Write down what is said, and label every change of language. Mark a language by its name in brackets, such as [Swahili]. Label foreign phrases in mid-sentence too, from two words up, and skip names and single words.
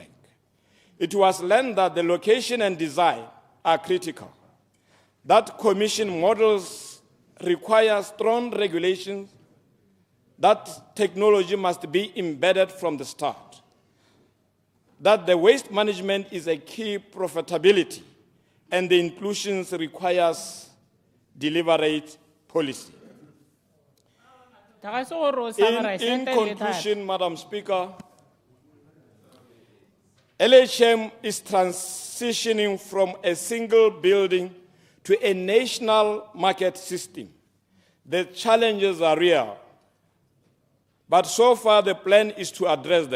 [English] It was learned that the location and design are critical, that commission models require strong regulations, that technology must be embedded from the start, that the waste management is a key profitability, and the inclusions requires deliberate policy. [Southern Sotho] Taka se gore o [English] In summarize, [Southern Sotho] ente le thata. [English] conclusion, Madam Speaker, LHM is transitioning from a single building to a national market system. The challenges are real, but so far the plan is to address them.